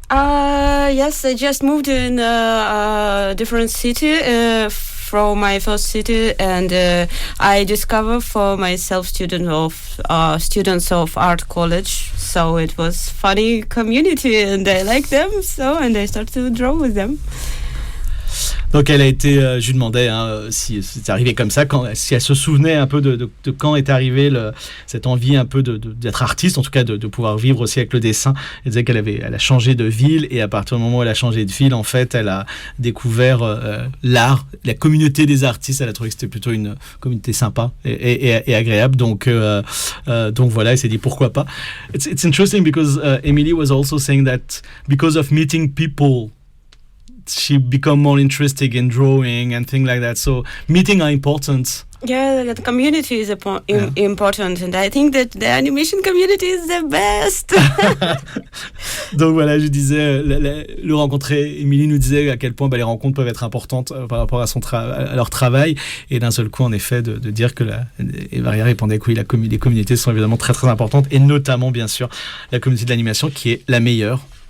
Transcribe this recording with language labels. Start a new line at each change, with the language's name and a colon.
English: Yes, I just moved in a different city from my first city, and I discovered for myself students of art college. So it was funny community, and I like them. And I started to draw with them.
French: Donc elle a été, je lui demandais si c'est arrivé comme ça, si elle se souvenait un peu de quand est arrivée cette envie un peu d'être artiste, en tout cas de pouvoir vivre aussi avec le dessin. Elle disait elle a changé de ville, et à partir du moment où elle a changé de ville, en fait, elle a découvert l'art, la communauté des artistes. Elle a trouvé que c'était plutôt une communauté sympa et agréable. Donc voilà, elle s'est dit pourquoi pas.
English: It's interesting because Emily was also saying that because of meeting people, she become more interested in drawing and things like that. So meeting are important. Yeah, the community is important, and I think that the animation community is the best.
French: Donc voilà, je disais, le rencontrer, Émilie nous disait à quel point les rencontres peuvent être importantes par rapport à leur travail, et d'un seul coup, en effet, de dire que et Maria répondait que oui, les communautés sont évidemment très très importantes, et notamment, bien sûr, la communauté de l'animation qui est la meilleure.